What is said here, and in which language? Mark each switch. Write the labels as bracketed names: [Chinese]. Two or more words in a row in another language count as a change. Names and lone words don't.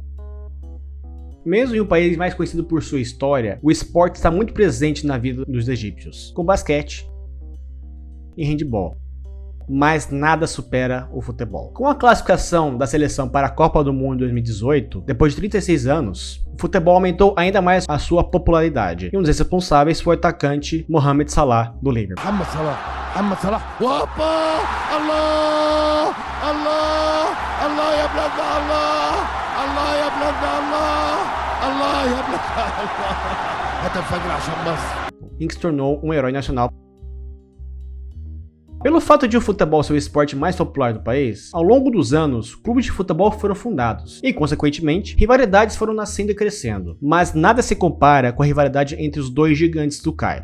[Portuguese] Mesmo em um país mais conhecido por sua história, o esporte está muito presente na vida dos egípcios, com basquete e handebol. Mas nada supera o futebol. Com a classificação da seleção para a Copa do Mundo 2018, depois de 36 anos, o futebol aumentou ainda mais a sua popularidade. E um dos responsáveis foi o atacante Mohamed Salah, do Liverpool. Mohamed Salah. Opa! Allah! [Arabic] الله! الله يا بلاد الله! الله يا بلادنا الله يا بلادنا الله هات الفجر عشان مصر. [Portuguese] Em que se tornou um herói nacional. Pelo fato de o futebol ser o esporte mais popular do país, ao longo dos anos, clubes de futebol foram fundados e, consequentemente, rivalidades foram nascendo e crescendo. Mas nada se compara com a rivalidade entre os dois gigantes do Cairo.